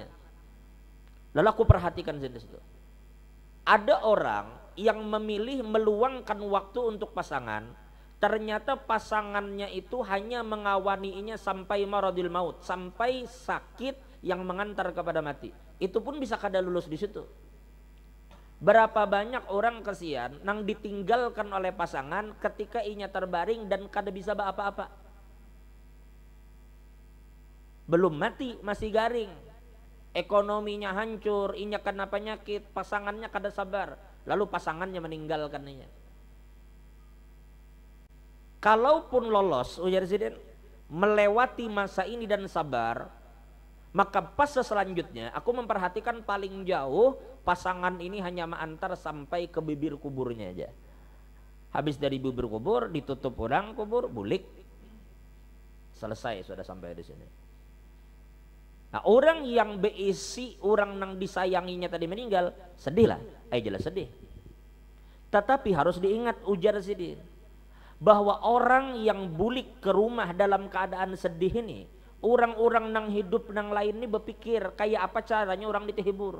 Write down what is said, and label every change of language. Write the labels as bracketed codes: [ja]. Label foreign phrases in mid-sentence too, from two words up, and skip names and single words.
[id] Lalu aku perhatikan di situ. Ada orang yang memilih meluangkan waktu untuk pasangan, ternyata pasangannya itu hanya mengawaninya sampai [ar] مرض الموت, [id] sampai sakit yang mengantar kepada mati. Itu pun bisa kada lulus di situ. [bjn] Berapa banyak orang kesian nang ditinggalkan oleh pasangan ketika inya terbaring dan kada bisa apa-apa. Belum mati masih garing, ekonominya hancur, inya kena penyakit, pasangannya kada sabar, [id] lalu pasangannya meninggalkannya. Kalaupun lolos, ujar Zidane, melewati masa ini dan sabar, maka pas selanjutnya aku memperhatikan paling jauh pasangan ini hanya mengantar sampai ke bibir kuburnya aja. [bjn] Habis dari bibir kubur ditutup orang kubur, bulik, selesai, sudah sampai di sini. [id] Nah, orang yang beisi orang yang disayanginya tadi meninggal, sedih lah, jelas sedih. Tetapi harus diingat, ujar Zidane, bahwa orang yang bulik ke rumah dalam keadaan sedih ini, orang-orang nang hidup nang lain ini berpikir kayak apa caranya orang ditehibur.